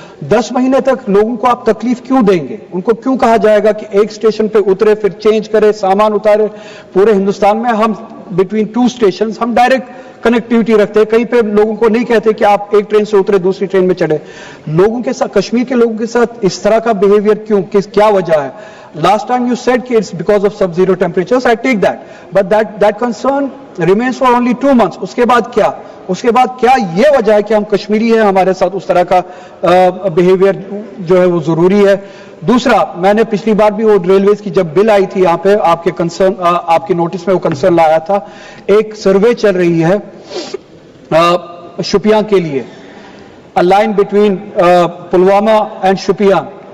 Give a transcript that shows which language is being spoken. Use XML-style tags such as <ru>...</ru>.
<ur>10 مہینے تک لوگوں کو آپ تکلیف کیوں دیں گے؟ ان کو کیوں کہا جائے گا کہ ایک اسٹیشن پہ اترے پھر چینج کرے, سامان اتارے؟ پورے ہندوستان میں ہم بٹوین 2 اسٹیشنز ہم ڈائریکٹ کنیکٹیوٹی رکھتے ہیں. کہیں پہ لوگوں کو نہیں کہتے کہ آپ ایک ٹرین سے اترے دوسری ٹرین میں چڑھے. لوگوں کے ساتھ, کشمیر کے لوگوں کے ساتھ اس طرح کا بیہیویئر کیوں, کیا وجہ ہے؟</ur> <en>Last time you said</en> <ur>کہ</ur> <en>it's because of sub-zero temperatures, I take that. But that concern remains for only 2 months.</en> <ur>اس کے بعد کیا؟ اس کے بعد کیا یہ وجہ ہے کہ ہم کشمیری ہیں, ہمارے ساتھ اس طرح کا بیہیویئر جو ہے وہ ضروری ہے؟ دوسرا, میں نے پچھلی بار بھی وہ ریلویز کی جب بل آئی تھی یہاں پہ آپ کے کنسرن, آپ کے نوٹس میں وہ کنسرن لایا تھا. ایک سروے چل رہی ہے شوپیان کے لیے,</ur> <en>a line between</en> <ur>Pulwama and Shopian.</ur>